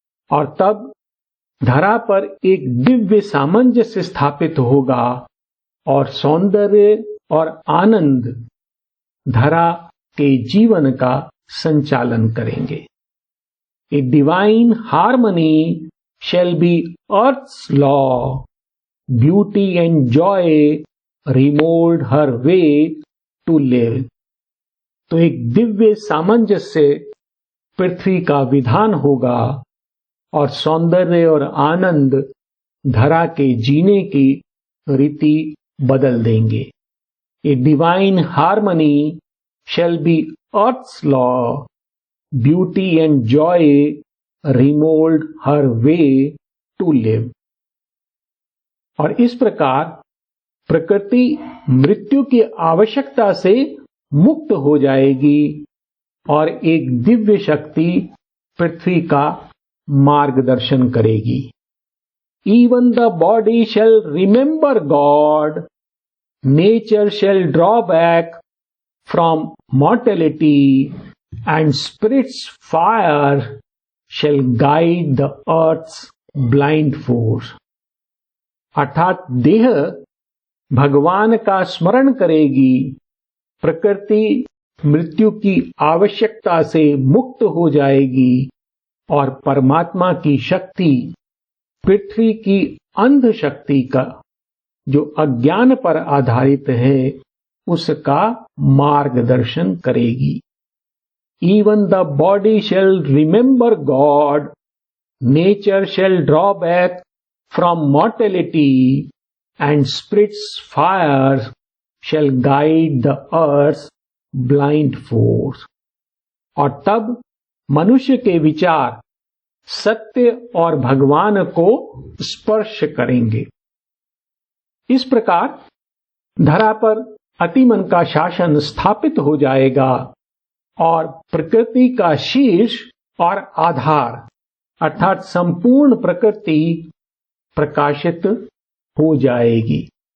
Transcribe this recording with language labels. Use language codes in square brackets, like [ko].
[hi] और तब धरा पर एक दिव्य सामंजस्य स्थापित होगा और सौंदर्य और आनंद धरा के जीवन का संचालन करेंगे। [en] A divine harmony shall be earth's law, beauty and joy remold her way to live. [hi] तो एक दिव्य सामंजस्य पृथ्वी का विधान होगा और सौंदर्य और आनंद धरा के जीने की रीति बदल देंगे। [en] A divine harmony shall be earth's law, beauty and joy remold her way to live. [hi] और इस प्रकार प्रकृति मृत्यु की आवश्यकता से मुक्त हो जाएगी और एक दिव्य शक्ति पृथ्वी का मार्गदर्शन करेगी। [en] Even the body shall remember God, nature shall draw back from mortality, and spirit's fire shall guide the earth's blind force. [hi] अर्थात देह भगवान का स्मरण करेगी, प्रकृति मृत्यु की आवश्यकता से मुक्त हो जाएगी और परमात्मा की शक्ति पृथ्वी की अंध शक्ति का जो अज्ञान पर आधारित है उसका मार्गदर्शन करेगी। [en] Even the body shall remember God, nature shall draw back from mortality, and spirit's fire shall guide the earth's blind force. [hi] और तब मनुष्य के विचार सत्य और भगवान को स्पर्श करेंगे। इस प्रकार धरा पर अतिमन का शासन स्थापित हो जाएगा और प्रकृति का शीर्ष और आधार अर्थात संपूर्ण प्रकृति प्रकाशित हो जाएगी।